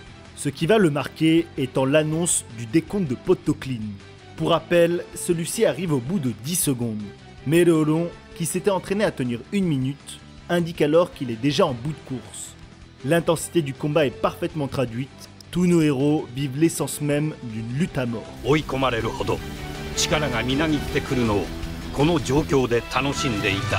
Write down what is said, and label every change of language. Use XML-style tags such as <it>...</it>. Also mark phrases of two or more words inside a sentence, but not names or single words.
<fr>Ce qui va le marquer étant l'annonce du décompte de Poteau Clean. Pour rappel, celui-ci arrive au bout de 10 secondes. Meruoron, qui s'était entraîné à tenir 1 minute, indique alors qu'il est déjà en bout de course. L'intensité du combat est parfaitement traduite, tous nos héros vivent l'essence même d'une lutte à mort.</fr> <ja>追い込まれるほど力がみなぎってくるのをこの状況で楽しんでいた。</ja>